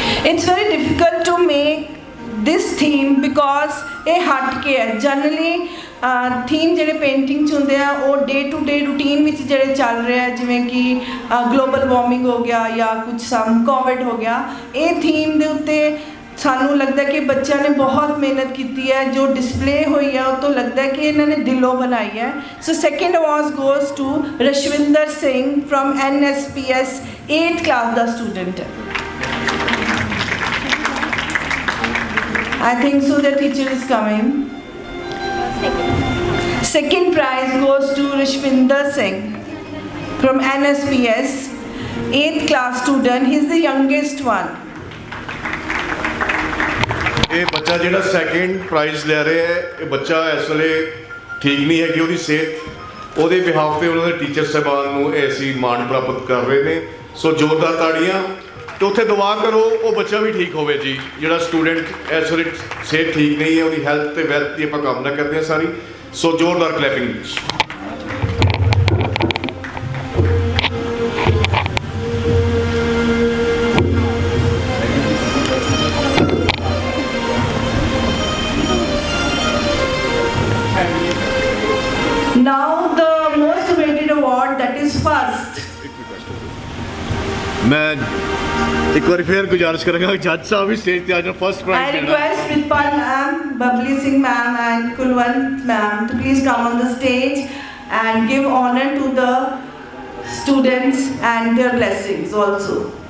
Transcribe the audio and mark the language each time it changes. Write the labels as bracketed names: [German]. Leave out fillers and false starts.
[English] It's very difficult to make this theme because [Punjabi] ਇਹ ਹਟ ਕੇ ਹੈ। ਜਨਰਲੀ ਥੀਮ ਜਿਹੜੇ ਪੇਂਟਿੰਗ 'ਚ ਹੁੰਦੇ ਆ ਉਹ ਡੇ ਟੂ ਡੇ ਰੂਟੀਨ ਵਿੱਚ ਜਿਹੜੇ ਚੱਲ ਰਿਹਾ ਜਿਵੇਂ ਕਿ ਗਲੋਬਲ ਵਾਰਮਿੰਗ ਹੋ ਗਿਆ ਜਾਂ ਕੁਝ ਸਮ ਕੋਵਿਡ ਹੋ ਗਿਆ, ਇਹ ਥੀਮ ਦੇ ਉੱਤੇ ਸਾਨੂੰ ਲੱਗਦਾ ਕਿ ਬੱਚਿਆਂ ਨੇ ਬਹੁਤ ਮਿਹਨਤ ਕੀਤੀ ਹੈ। ਜੋ ਡਿਸਪਲੇ ਹੋਈ ਹੈ ਉਹ ਤੋਂ ਲੱਗਦਾ ਕਿ ਇਹਨਾਂ ਨੇ ਦਿਲੋਂ ਬਣਾਈ ਹੈ। [English] so second award goes to Rashwinder Singh from NSPS 8th class [Punjabi] ਦਾ student ਹੈ। [English] I think so the teacher is coming. Second prize goes to Rishwinder Singh from NSPS 8th class student. He is the youngest one. [Punjabi] ਇਹ ਬੱਚਾ ਜਿਹੜਾ second prize ਲੈ ਰਿਹਾ ਹੈ, ਇਹ ਬੱਚਾ ਇਸ ਵੇਲੇ ਠੀਕ ਨਹੀਂ ਹੈਗੀ ਉਹਦੀ ਸਿਹਤ, ਉਹਦੇ ਬਿਹਾਫ ਤੇ ਉਹਨਾਂ ਦੇ ਟੀਚਰ ਸਾਹਿਬਾਨ ਨੂੰ ਐਸੀ ਮਾਣ ਪ੍ਰਾਪਤ ਕਰ ਰਹੇ ਨੇ। ਸੋ ਜ਼ੋਰਦਾਰ ਤਾੜੀਆਂ ਤੇ ਉੱਥੇ ਦੁਆ ਕਰੋ ਉਹ ਬੱਚਾ ਵੀ ਠੀਕ ਹੋਵੇ ਜੀ। ਜਿਹੜਾ ਸਟੂਡੈਂਟ ਇਸ ਵੇਲੇ ਸਿਹਤ ਠੀਕ ਨਹੀਂ ਹੈ, ਉਹਦੀ ਹੈਲਥ ਤੇ ਵੈਲਥ ਦੀ ਆਪਾਂ ਕਾਮਨਾ ਕਰਦੇ ਹਾਂ ਸਾਰੀ। ਸੋ ਜ਼ੋਰਦਾਰ clapping. [English] Now the most awaited award, that is first. [Punjabi] ਮੈਂ ਇੱਕ ਵਾਰੀ ਫੇਰ ਗੁਜ਼ਾਰਿਸ਼ ਕਰਾਂਗਾ ਜੱਜ ਸਾਹਿਬ ਵੀ ਸਟੇਜ ਤੇ ਆ ਜਾਓ। [English] First I prize request Pritpal ma'am, Babli Singh ma'am and Kulwant ma'am to please come on the stage and give honor to the students and their blessings also.